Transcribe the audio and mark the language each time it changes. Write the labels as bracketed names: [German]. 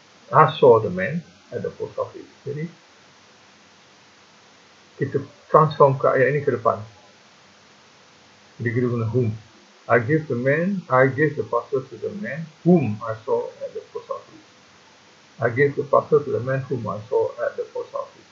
[English] I saw the man at the post office. [Malay] Jadi kita transform ke ayat ini ke depan. Jadi kita guna whom. [English] I gave the parcel to the man whom I saw at the post office. I gave the parcel to the man whom I saw at the post office.